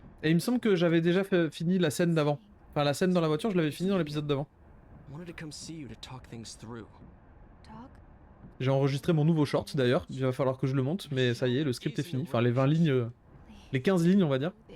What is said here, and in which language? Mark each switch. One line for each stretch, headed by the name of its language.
French: Et il me semble que j'avais déjà fini la scène d'avant. Enfin, la scène dans la voiture, je l'avais fini dans l'épisode d'avant.
English: I wanted to come see you to talk things through. Talk?
French: J'ai enregistré mon nouveau short d'ailleurs, il va falloir que je le monte, mais ça y est, le script est fini. Enfin, les 20 lignes, les 15 lignes, on va dire.